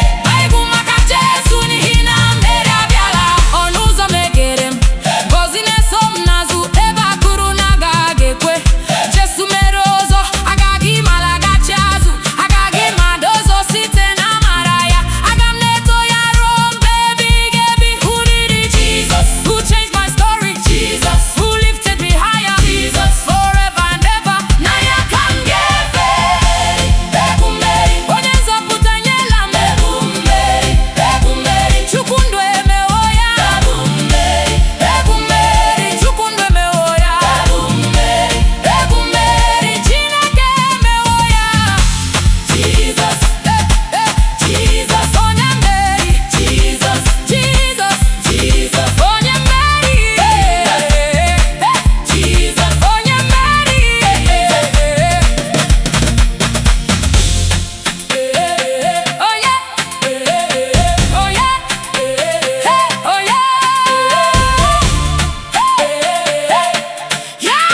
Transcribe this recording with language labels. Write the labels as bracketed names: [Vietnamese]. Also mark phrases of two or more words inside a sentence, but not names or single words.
[Igbo] Anyị bụ maka Jesu n'ihi na mmeri abịala. Ọnụ ụzọ meghere m. Ngọzi na-eso m n'azụ. Ebe akụrụ na-agaghị ekwe. Jesu mere ụzọ. Agaghị m alaghachi azụ. Agaghị m ada ọzọ site na amara ya. Aga m na-eto ya ruo mgbe ebighị ebi. [English] Who did it? Jesus. Who changed my story? Jesus, who lifted me higher, Jesus, forever and ever. [Igbo] Na ya ka m ga-efe. Ebu mmeri. Onye nzọpụta nyela m. Ebu mmeri. Ebu mmeri. Chukwu ndụ emewo ya. Ebu mmeri. Ebu mmeri. Chukwu ndụ emewo ya. Ebu mmeri. Ebu mmeri. Chineke emewo ya. Jizọs, eh, eh, Jizọs, onye mmeri. Jizọs, Jizọs, Jizọs, onye mmeri. Eh, eh, eh, Jizọs, onye mmeri. Eh, eh, eh, eh, eh, eh, oh yeah. Eh, eh, eh, oh yeah. Eh, eh, eh, hey, oh yeah. Eh, eh, eh, hey. Yeah!